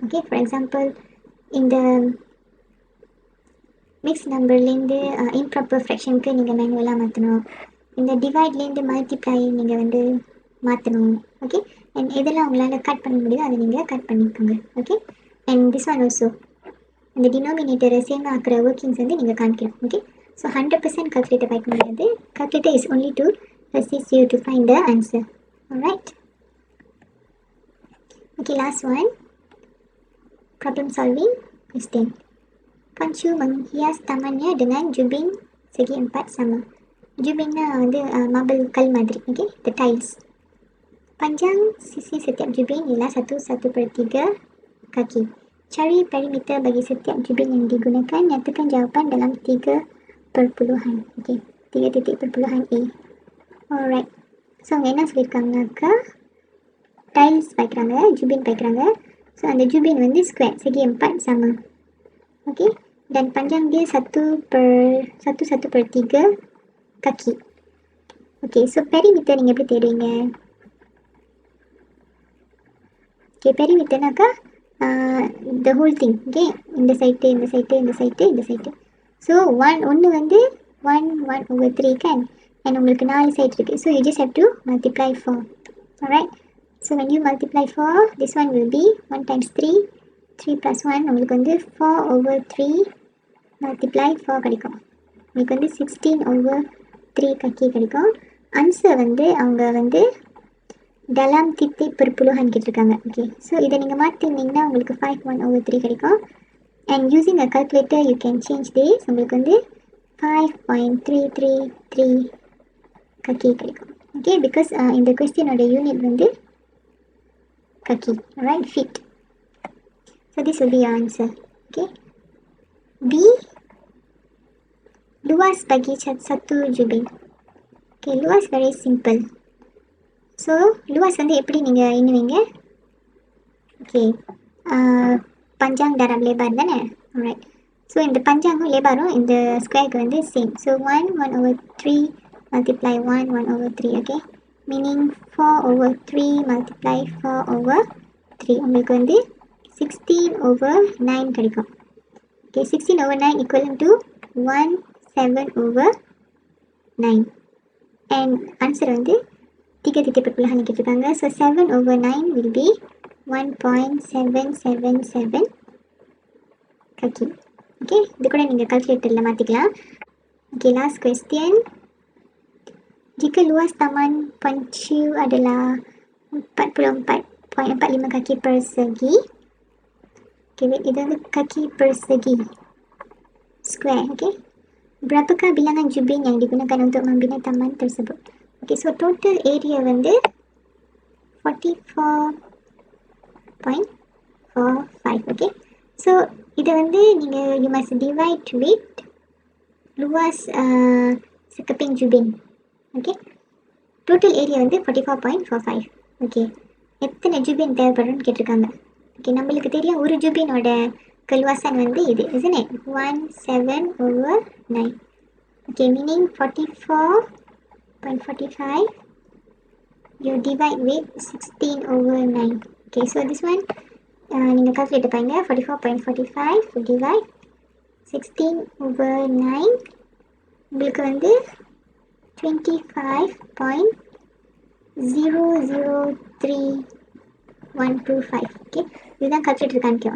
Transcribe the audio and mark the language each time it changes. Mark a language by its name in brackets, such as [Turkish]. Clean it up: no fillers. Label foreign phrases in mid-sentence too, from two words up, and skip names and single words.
[Tamil] ஓகே, ஃபார் எக்ஸாம்பிள் இந்த மிக்ஸ் நம்பர்லேருந்து இம்ப்ராப்பர் ஃப்ராக்ஷனுக்கு நீங்கள் மேனுவலாக மாற்றணும், இந்த டிவைட்லேருந்து மல்டிப்ளை நீங்கள் வந்து மாற்றணும். ஓகே, அண்ட் எதெல்லாம் உங்களால் கட் பண்ண முடியுதோ அதை நீங்கள் கட் பண்ணிக்கோங்க. ஓகே, [English] and this one also [Tamil] இந்த டினாமினேட்டரை சேம் ஆக்கிற ஒர்க்கிங்ஸ் வந்து நீங்கள் காமிக்கணும். [English] Okay, so 100% calculator [Tamil] பார்க்க முடியாது, [English] calculator is only to assist you to find the answer. Alright, okay, last one, problem solving question. [Malay] Pancu menghias tamannya dengan jubin segi 4 sama. [Tamil] Jubinnya வந்து marble kal மாதிரி. [English] Okay, the tiles. [Malay] Panjang sisi setiap jubin ialah 1/3 kaki. Cari perimeter bagi setiap jubin yang digunakan. Nyatakan jawapan dalam 3 perpuluhan. Okay, 3 titik perpuluhan A. [English] Alright, [Tamil] ஸோ அவங்க என்ன சொல்லியிருக்காங்கனாக்கா டைல்ஸ் வைக்கிறாங்க, ஜூபின் வைக்கிறாங்க. ஸோ அந்த ஜூபின் வந்து ஸ்கொயர் [Malay] segi 4 sama. [Tamil] ஓகே, [Malay] dan panjang dia 1/3 kaki. [Tamil] ஓகே, ஸோ பெரிமீட்டர் நீங்கள் எப்படி தேடுவீங்க? ஓகே, பெரிமீட்டர்னாக்கா [English] the whole thing. [Tamil] ஓகே, இந்த சைட்டு இந்த சைட்டு இந்த சைட்டு இந்த சைட்டு. ஸோ ஒன்று வந்து 1/3 kan, and உங்களுக்கு 4 சைட் இருக்குது. [English] ஸோ you just have to multiply 4. Alright, so when you multiply 4, this one will be 1 times 3 plus 1, [Tamil] உங்களுக்கு வந்து 4/3 multiply 4 கிடைக்கும், உங்களுக்கு வந்து 16/3 கக்கி கிடைக்கும். ஆன்சர் வந்து அவங்க வந்து [Malay] dalam titik perpuluhan [Tamil] கேட்டிருக்காங்க. ஓகே, ஸோ இதை நீங்கள் மாற்றிருந்தீங்கன்னா உங்களுக்கு 5/1/3 கிடைக்கும். [English] And using a calculator you can change this. [Tamil] உங்களுக்கு வந்து 5.333 கக்கி கிடைக்கும். ஓகே, பிகாஸ் இந்த கொஸ்டினோட யூனிட் வந்து kaki, [English] right, feet. So this will be your answer. [Malay] Okay, B, luas bagi satu jubin. [Tamil] Okay, luas [English] very simple. [Tamil] So luas வந்து எப்படி நீங்கள் எண்ணுவீங்க? ஓகே, [Malay] panjang darab lebar தானே? alright. [Tamil] ஸோ இந்த பஞ்சாங்கும் லேபாரும் இந்த ஸ்கொயருக்கு வந்து சேம். [English] ஸோ 1/3 multiply 1/3. [Tamil] ஓகே, மீனிங் 4/3 multiply 4/3 உங்களுக்கு வந்து 16/9 கிடைக்கும். [English] ஓகே, 16/9 equivalent to 17/9 and ஆன்சர் வந்து [Malay] tiga titik perpuluhan [English] கேட்டிருக்காங்க. ஸோ 7/9 will be 1.777 kaki. [Tamil] ஓகே, இது கூட நீங்கள் கால்குலேட்டரில் மாற்றிக்கலாம். [English] Okay, last question. [Malay] Jika luas taman Penchu adalah 44.45 kaki persegi. Okay, itu வந்து kaki persegi square. Okay, berapakah bilangan jubin yang digunakan untuk membina taman tersebut? [English] Okay, so total area வந்து 44.45. Okay, so [Tamil] இதை வந்து நீங்கள் [English] you must divide with [Malay] luas sekeping jubin. [English] Okay, total area வந்து 44.45. [Tamil] ஓகே, எத்தனை ஜூபின் தேவைப்படும்னு கேட்டிருக்காங்க. ஓகே, நம்மளுக்கு தெரியும் ஒரு ஜூபினோட கல்வாசன் வந்து இது [English] isn't it [Tamil] 17/9. [English] Okay, meaning 44.45 you divide with 16/9. [Tamil] ஓகே, ஸோ [English] this one [Tamil] நீங்கள் கால்குலேட் பாருங்க. 44.45 divide 16/9 உங்களுக்கு வந்து 25.003125. ஓகே, இதுதான் கால்குலேட்டர் காமிக்கும்.